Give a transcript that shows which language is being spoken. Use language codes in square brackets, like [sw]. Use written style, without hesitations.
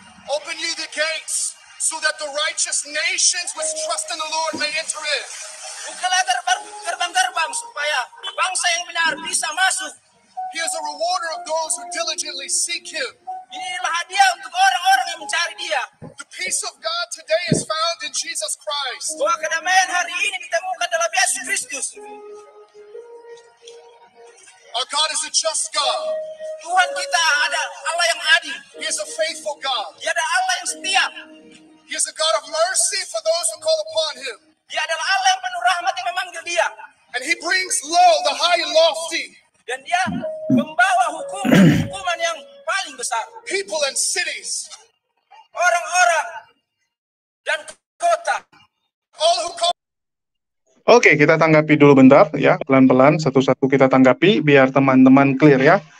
[en] Open ye the gates, so that the righteous nations which trust in the Lord may enter in. [id] Bukalah gerbang-gerbang supaya bangsa yang benar bisa masuk. [en] He is a rewarder of those who diligently seek him. [id] Inilah hadiah untuk orang-orang yang mencari dia. [en] The peace of God today is found in Jesus Christ. [id] Bahwa kedamaian hari ini ditemukan dalam Yesus Kristus. [en] Our God is a just God. [id] Tuhan kita ada Allah yang adil. [en] He is a faithful God. [id] Dia adalah Allah yang setia. [en] He is a God of mercy for those who call upon him. [id] Dia adalah Allah yang penuh rahmat yang memanggil dia. [en] And he brings low the high and lofty. [id] Dan dia membawa hukuman yang paling besar. [en] People and cities. [id] Orang-orang dan kota. [en] All who call. [id] Oke, kita tanggapi dulu bentar ya, pelan-pelan satu-satu kita tanggapi biar teman-teman clear ya.